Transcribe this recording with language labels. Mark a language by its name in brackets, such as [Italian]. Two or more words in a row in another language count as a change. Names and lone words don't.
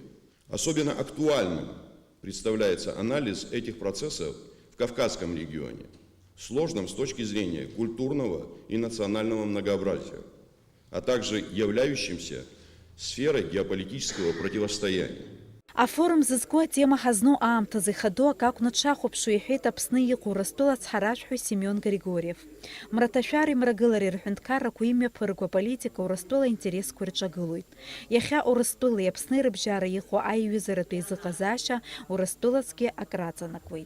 [Russian] Особенно актуальным представляется анализ этих процессов в Кавказском регионе, сложным с точки зрения культурного и национального многообразия, а также являющимся сферой геополитического противостояния. [Abkhazian] Афорум зызку атема ҳазну аамҭазы ихадоу акакәны дшахәаԥшуа иҳәеит Аԥсны иҟоу Урыстәыла ацҳаражәҳәаҩ Семион Григорьев. Мраҭашәареи мрагылареи рҳәынҭқаррақәа имҩаԥырго аполитика Урыстәыла аинтересқәа ирҿагылоит. Иахьа Урыстәылеи Аԥсни рыбжьара иҟоу аиҩызаратә еизыҟазаашьа Урыстәылаҵәҟьа акраҵанакуеит.